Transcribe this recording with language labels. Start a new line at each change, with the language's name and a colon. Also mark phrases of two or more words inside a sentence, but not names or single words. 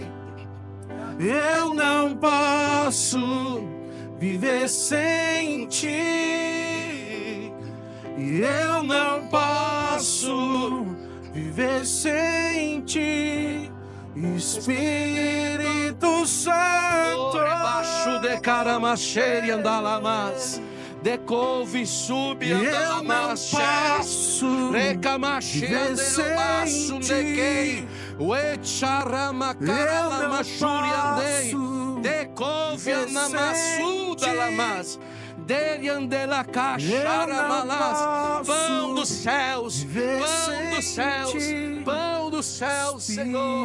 Portuguese: Eu não posso viver sem Ti. Eu não posso viver sem Ti, Espírito Santo. Debaixo de caramacheire andalamas, de couve sube andalamas, recamache andelamas, de quem o echarama caramachuri andei, de couve andamassuda lamas. Dele andela cacharamalas, pão dos céus, pão dos céus, pão dos céus, Senhor.